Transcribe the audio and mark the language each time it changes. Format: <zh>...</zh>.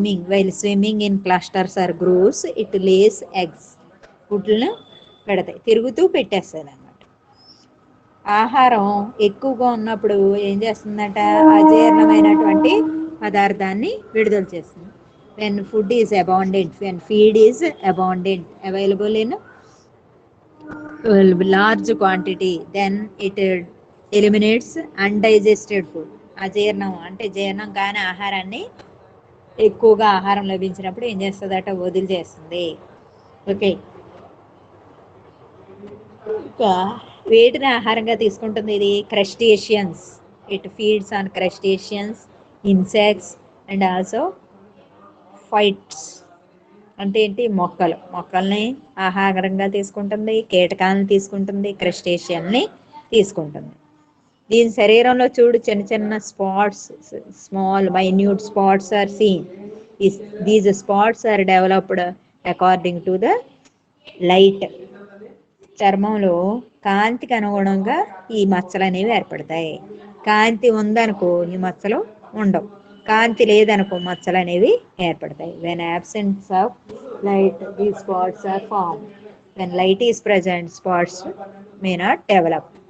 <en>While swimming in clusters or groups it lays eggs.</en> <te>గుడ్లను పెడతాయి, తిరుగుతూ పెట్టేస్తాయి అన్నమాట. ఆహారం ఎక్కువగా ఉన్నప్పుడు ఏం చేస్తుందట? అజీర్ణమైనటువంటి పదార్థాన్ని విడుదల చేస్తుంది.</te> <en>when feed is abundant, available in large quantity, then it eliminates undigested food.</en> <te>అజీర్ణం అంటే జీర్ణం కాని ఆహారాన్ని ఎక్కువగా ఆహారం లభించినప్పుడు ఏం చేస్తుందట? వదిలిచేస్తుంది. ఓకే, ఇంకా వేటిని ఆహారంగా తీసుకుంటుంది ఇది? Crustaceans.</te> <en>It feeds on crustaceans, insects and also fights.</en> <te>అంటే ఏంటి? మొక్కల్ని ఆహారంగా తీసుకుంటుంది, కీటకాలను తీసుకుంటుంది, క్రస్టేషియన్ని తీసుకుంటుంది. దీని శరీరంలో చూడు చిన్న చిన్న spots,</te> <en>Small minute spots are seen. These spots are developed according to the light.</en> <te>చర్మంలో కాంతికి అనుగుణంగా ఈ మచ్చలు అనేవి ఏర్పడతాయి. కాంతి ఉందనుకో ఈ మచ్చలు ఉండవు, కాంతి లేదనుకో మచ్చలు అనేవి ఏర్పడతాయి.</te> <en>when absence of light these spots are formed. when light is present spots may not develop.</en>